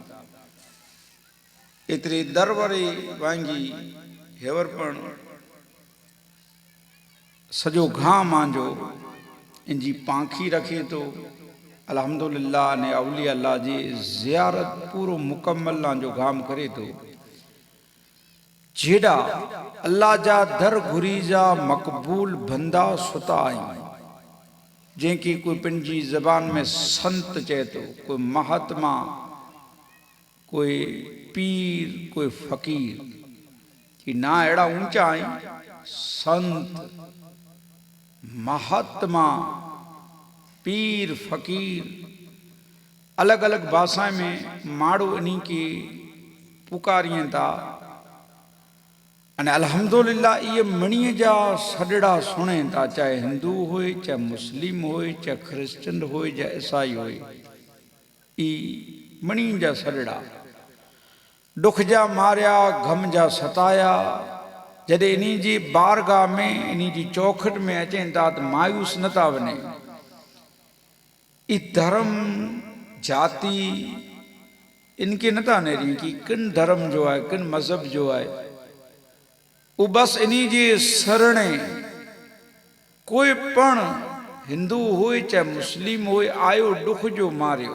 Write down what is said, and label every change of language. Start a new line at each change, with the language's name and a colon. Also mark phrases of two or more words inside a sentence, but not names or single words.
Sindhi: इतरी दरबारी वांगी हेवरपण सजो घाम आंजो इनजी पाखी रखे तो अल्हम्दुलिल्लाह ने अवलिया अल्लाह जी ज़ियारत पूरो मुकम्मल आंजो घाम करे तो जेड़ा अल्लाह जा दर घुरी जा मकबूल बंदा सुता आहिनि, जंहिंखे कोई पंहिंजी ज़बान में संत चए तो, कोई महात्मा, कोई पीर, कोई फ़कीर, कि ना अहिड़ा ऊंचा आहिनि संत महात्मा पीर फ़कीर अलग अलग भाषा में माण्हू इन्हीं के पुकारियनि था। अने अल्हम्दुलिल्लाह ये मणीअ जा सॾड़ा सुणे था, चाहे हिंदू होए, चाहे मुस्लिम होए, चाहे क्रिश्चन होए, चाहे ईसाई होए, ई मणी जा सॾड़ा दुख जा मारिया गम जा सताया जॾहिं इन्हीं जी बारगाह में इन्हीं जी चौखट में अचनि था तो मायूस न था वञे। ई धर्म जाति इनके न था नेरी कि किन धर्म जो है किन मज़हब जो है, वो बस इन्हीं जी सरणे कोई पण हिंदू होए चाहे मुस्लिम होए आयो दुख जो मारियो।